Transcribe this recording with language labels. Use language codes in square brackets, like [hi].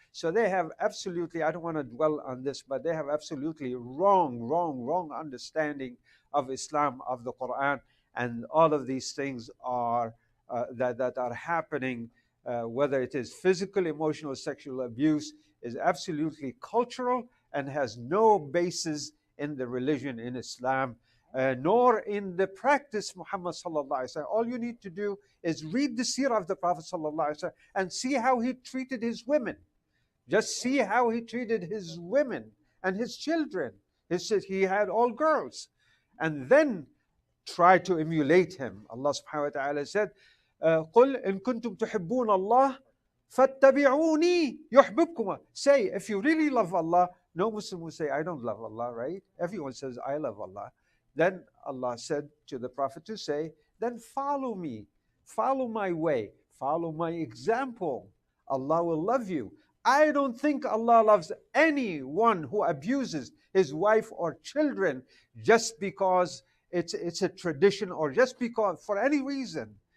[en] So they have absolutely, I don't want to dwell on this, but they have absolutely wrong understanding of Islam, of the Quran, and all of these things are that are happening, whether it is physical, emotional, sexual abuse, is absolutely cultural and has no basis in the religion in Islam, nor in the practice Muhammad sallallahu alaihi wasallam. All you need to do is read the seerah of the Prophet sallallahu alaihi wasallam and see how he treated his women. Just see how he treated his women and his children. He had all girls. And then try to emulate him. Allah subhanahu wa ta'ala said, [ar] قُلْ إِن كُنْتُمْ تُحِبُّونَ اللَّهِ فَاتَّبِعُونِي يُحْبِبْكُمْ. [en] Say, if you really love Allah, no Muslim will say, I don't love Allah, right? Everyone says, I love Allah. Then Allah said to the Prophet to say, then follow me, follow my way, follow my example. Allah will love you. I don't think Allah loves anyone who abuses his wife or children just because it's a tradition or just because for any reason.